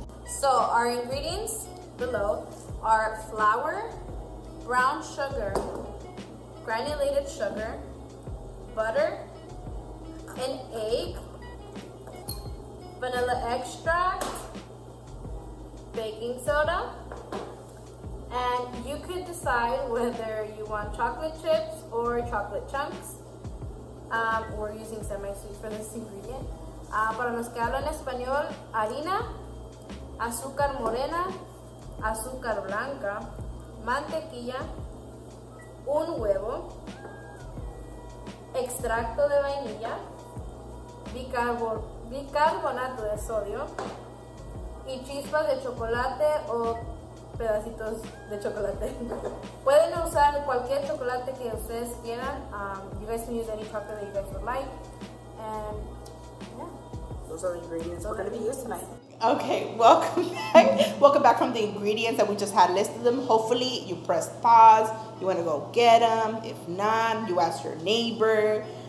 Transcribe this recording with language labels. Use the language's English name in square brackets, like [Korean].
[English] So our ingredients below are flour, brown sugar, granulated sugar, butter, an egg, vanilla extract, baking soda, and you could decide whether you want chocolate chips or chocolate chunks. We're using semi-sweet for this ingredient. [Spanish] Para los que hablan español, harina, azúcar morena, azúcar blanca, mantequilla, un huevo, extracto de vainilla, bicarbonato de sodio y chispas de chocolate o pedacitos de chocolate. Pueden usar cualquier chocolate que ustedes quieran. [English] You guys can use any chocolate that you guys would like. And yeah, those are the ingredients we're going to be using tonight. Okay, welcome back. Welcome back from the ingredients that we just had listed them. Hopefully you pressed pause. You want to go get them. If not, you ask your neighbor.